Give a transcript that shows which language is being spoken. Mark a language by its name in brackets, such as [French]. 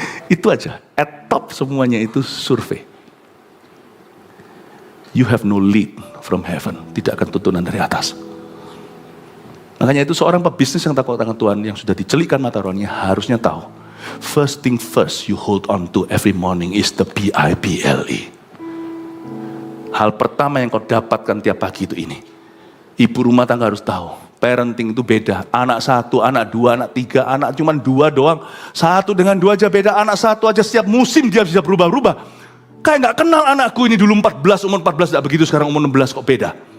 [Indonesian] Itu aja, [English] at top [Indonesian] semuanya itu survei. [English] You have no lead from heaven, [Indonesian] tidak akan tuntunan dari atas. Makanya itu seorang pebisnis yang takut akan Tuhan, yang sudah dicelikan mata rohaninya, harusnya tahu. [English] First thing first you hold on to every morning is the Bible. [Indonesian] Hal pertama yang kau dapatkan tiap pagi itu ini. Ibu rumah tangga harus tahu, parenting itu beda. Anak 1, anak 2, anak 3, anak cuma 2 doang. 1 dengan 2 aja beda, anak 1 aja setiap musim dia bisa berubah-ubah. Kayak gak kenal anakku ini dulu 14, umur 14 gak begitu, sekarang umur 16 kok beda.